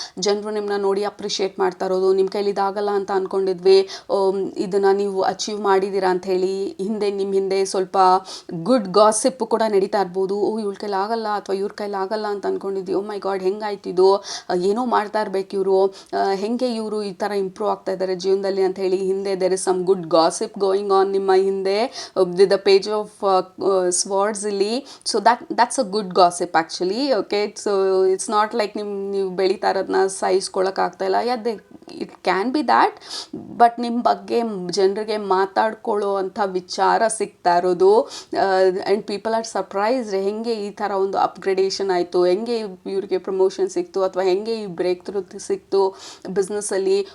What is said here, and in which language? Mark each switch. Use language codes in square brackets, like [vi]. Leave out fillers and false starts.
[kn] ಜನರು ನಿಮ್ಮನ್ನ ನೋಡಿ ಅಪ್ರಿಷಿಯೇಟ್ ಮಾಡ್ತಾ ಇರೋದು. ನಿಮ್ಮ ಕೈಲಿ ಇದಾಗಲ್ಲ ಅಂತ ಅಂದ್ಕೊಂಡಿದ್ವಿ, ಇದನ್ನು ನೀವು ಅಚೀವ್ ಮಾಡಿದ್ದೀರಾ ಅಂಥೇಳಿ ನಿಮ್ಮ ಹಿಂದೆ ಸ್ವಲ್ಪ ಗುಡ್ ಗಾಸಿಪ್ಪು ಕೂಡ ನಡೀತಾ ಇರ್ಬೋದು. ಇವ್ಳ ಕೈಲಿ ಆಗಲ್ಲ ಅಥವಾ ಇವ್ರ ಕೈಲಿ ಆಗಲ್ಲ ಅಂತ ಅಂದ್ಕೊಂಡಿದ್ವಿ. [en] oh my God, [kn] ಹೆಂಗಾಯ್ತಿದ್ದು, ಏನೋ ಮಾಡ್ತಾ ಇರಬೇಕು ಇವರು, ಹೆಂಗೆ ಇವರು ಈ ಥರ ಇಂಪ್ರೂವ್ ಆಗ್ತಾ ಇದ್ದಾರೆ ಜೀವನದಲ್ಲಿ ಅಂತ ಹೇಳಿ ಹಿಂದೆ [en] there is some good gossip going on [kn] ನಿಮ್ಮ ಹಿಂದೆ [en] with the page of swords [kn] ಇಲ್ಲಿ. [en] So that's a good gossip actually. Okay, so it's not like [kn] ನೀವು ಬೆಳೀತಾ ಇರೋದನ್ನ ಸಹಿಸ್ಕೊಳಕ್ಕಾಗ್ತಾ ಇಲ್ಲ. [en] it can be that, but [kn] ನಿಮ್ಮ ಬಗ್ಗೆ ಜನರಿಗೆ ಮಾತಾಡ್ಕೊಳ್ಳೋ ಅಂಥ ವಿಚಾರ ಸಿಗ್ತಾ ಇರೋದು. [en] and people are surprised, [kn] ಹೆಂಗೆ ಈ ಥರ ಒಂದು ಅಪ್ಗ್ರೇಡೇಷನ್ ಆಯಿತು, ಹೆಂಗೆ ಇವ್ರಿಗೆ ಪ್ರಮೋಷನ್ ಸಿಕ್ತು, ಅಥವಾ ಹೆಂಗೆ ಈ ಬ್ರೇಕ್ ಥ್ರೂ ಸಿಕ್ತು ಬಿಸ್ನೆಸ್ಸಲ್ಲಿ.